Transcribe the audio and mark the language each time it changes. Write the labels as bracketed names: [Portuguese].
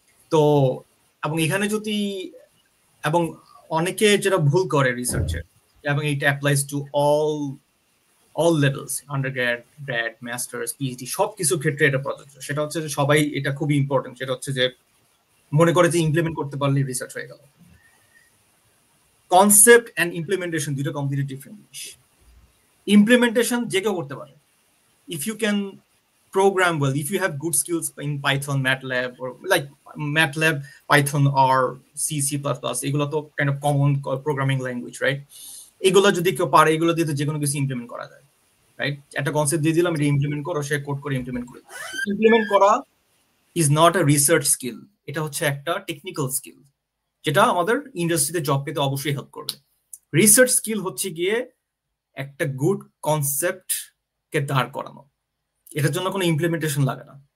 [Bangla] তো এবং এখানে যদি, এবং অনেকে যেটা ভুল করে রিসার্চে, এবং এটা [English] applies to all levels, [Bangla] undergrad, grad, masters, PhD, সব কিছু ক্ষেত্রে এটা প্রযোজ্য। সেটা হচ্ছে যে সবাই, এটা খুবই ইম্পর্টেন্ট, সেটা হচ্ছে যে মনে করে যে ইমপ্লিমেন্ট করতে পারলে রিসার্চ হয়ে গেল। কনসেপ্ট এন্ড ইমপ্লিমেন্টেশন দুটো কমপ্লিটলি ডিফারেন্ট জিনিস। [English] implementation যে কেউ করতে পারে, if you can program well, if you have good skills in Python, MATLAB, or like MATLAB, Python, or C, C++, [Bangla] এগুলো তো [English] kind of common programming language, right? [Bangla] এগুলো যদি কেউ পারে, এগুলো দিয়ে তো যে কোনো কিছু ইমপ্লিমেন্ট করা যায়, রাইট? একটা কনসেপ্ট দিয়ে দিলাম, এটা ইমপ্লিমেন্ট করো, সে কোড করে ইমপ্লিমেন্ট করে। ইমপ্লিমেন্ট করা [English] is not a research skill, [Bangla] এটা হচ্ছে একটা টেকনিক্যাল স্কিল, যেটা আমাদের ইন্ডাস্ট্রিতে জব পেতে অবশ্যই হেল্প করবে। রিসার্চ স্কিল হচ্ছে গিয়ে একটা গুড কনসেপ্টকে দাঁড় করানো, এটার জন্য কোনো ইমপ্লিমেন্টেশন লাগে না।